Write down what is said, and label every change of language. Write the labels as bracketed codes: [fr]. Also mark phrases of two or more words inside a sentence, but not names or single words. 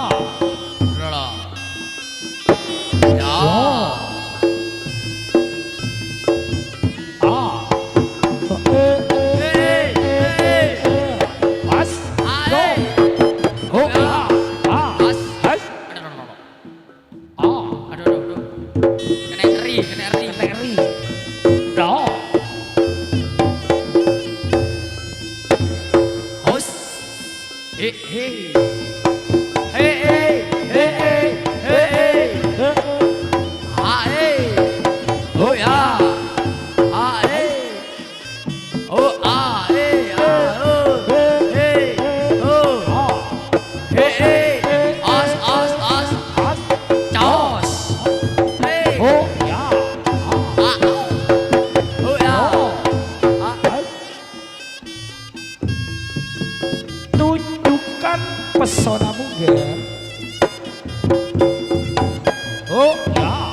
[id] Udah. Ya. Ah. Hey, hey. As. Ah, Go. hey. Oh ya. Ah. As. As. Ah. [jv] Aduh, aduh, aduh. Kena eri, kena eri. Teri. Do. Hos. Hei, hei. Hei, hei, hei, hei, hei, hei. Ah, hei. Oh ya. Ah, hei. Oh, ah, hei, ah, oh. Hei, oh. Hei, hei. As, as, as. As. Jos. Hei. Oh ya. Ah, oh ya. Ah. [id] Tunjukkan pesonamu gen. Oh ya.